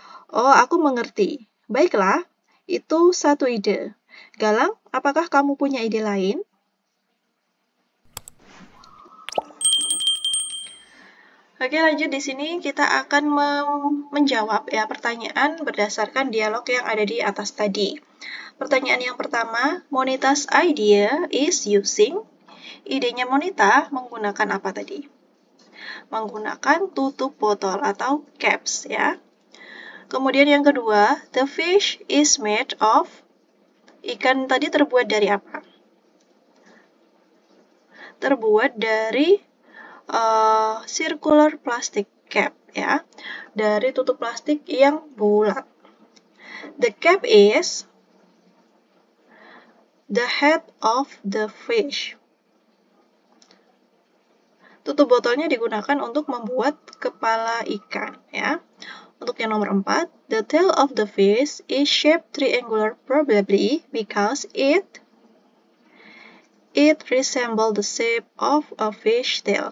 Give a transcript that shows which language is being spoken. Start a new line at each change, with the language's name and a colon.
Indonesian: Oh, aku mengerti. Baiklah, itu satu ide. Galang, apakah kamu punya ide lain? Oke, lanjut di sini kita akan menjawab ya pertanyaan berdasarkan dialog yang ada di atas tadi. Pertanyaan yang pertama,
English: Monita's idea is using.
Indonesian: Idenya Monita menggunakan apa tadi? Menggunakan tutup botol atau caps ya. Kemudian yang kedua,
English: the fish is made of.
Indonesian: Ikan tadi terbuat dari apa? Terbuat dari
English: circular plastic cap
Indonesian: ya. Dari tutup plastik yang bulat.
English: The cap is the head of the fish.
Indonesian: Tutup botolnya digunakan untuk membuat kepala ikan ya. Untuk yang nomor 4,
English: the tail of the fish is shaped triangular probably because it resemble the shape of a fish tail.